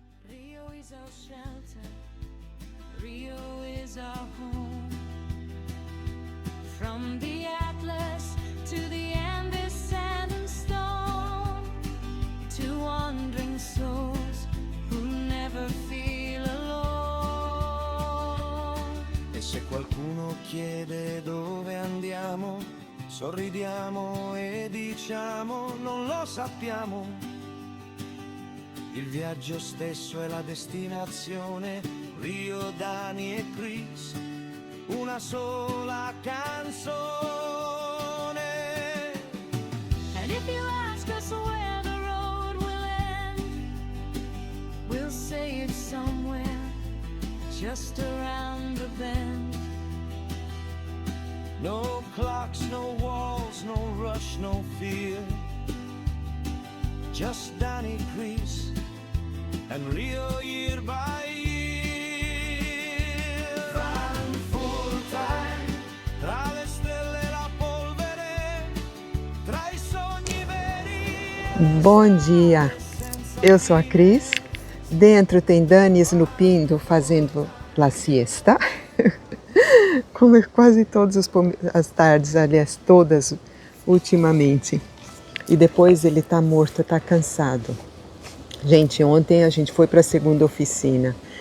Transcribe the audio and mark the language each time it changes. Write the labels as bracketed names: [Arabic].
[English] Rio is our shelter, Rio is our home. From the Atlas to the Andes, sand and stone, to wandering souls who never feel alone. [Italian] E se qualcuno chiede dove andiamo, sorridiamo e diciamo non lo sappiamo. Il viaggio stesso è la destinazione, Rio, Dani e Chris, una sola canzone. [English] And if you ask us where the road will end, we'll say it's somewhere just around the bend. No clocks, no walls, no rush, no fear, just Danny Chris and Rio year by year. [Italian] Van full time, tra le stelle e la polvere, tra i sogni veri. [Portuguese] Bom dia, eu sou a Cris. Dentro tem Dani Snupindo fazendo la siesta, como quase todas as tardes, aliás, todas ultimamente. E depois ele tá morto, tá cansado. Gente, ontem a gente foi para a segunda oficina.